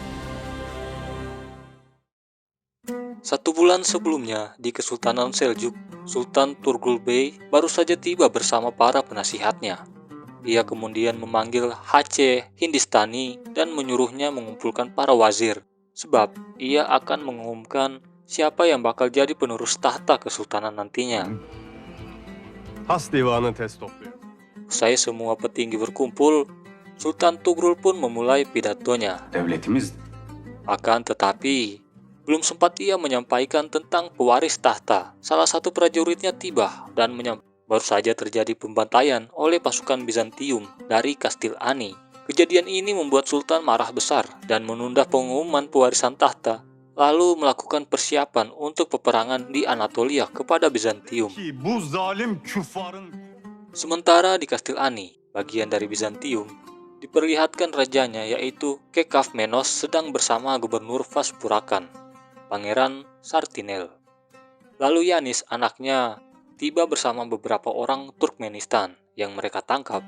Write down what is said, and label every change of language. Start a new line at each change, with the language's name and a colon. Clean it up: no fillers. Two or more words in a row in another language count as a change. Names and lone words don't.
Indonesian: 1 bulan sebelumnya di Kesultanan Seljuk, Sultan Turgul Bey baru saja tiba bersama para penasihatnya. Ia kemudian memanggil Hacı Hindistani dan menyuruhnya mengumpulkan para wazir, sebab ia akan mengumumkan siapa yang bakal jadi penerus tahta kesultanan nantinya.
Turkish: Has divanı tez topluyor.
Indonesian: Usai semua petinggi berkumpul, Sultan Turgul pun memulai pidatonya.
Turkish: Devletimiz
Indonesian: Akan tetapi, belum sempat ia menyampaikan tentang pewaris tahta, salah satu prajuritnya tiba dan baru saja terjadi pembantaian oleh pasukan Bizantium dari Kastil Ani. Kejadian ini membuat Sultan marah besar dan menunda pengumuman pewarisan tahta, lalu melakukan persiapan untuk peperangan di Anatolia kepada Bizantium.
Turkish: Ki bu zalim küffarın
Indonesian: Sementara di Kastil Ani, bagian dari Bizantium, diperlihatkan rajanya yaitu Kekavmenos sedang bersama gubernur Vaspurakan, Pangeran Sartinel. Lalu Yanis, anaknya, tiba bersama beberapa orang Turkmenistan yang mereka tangkap.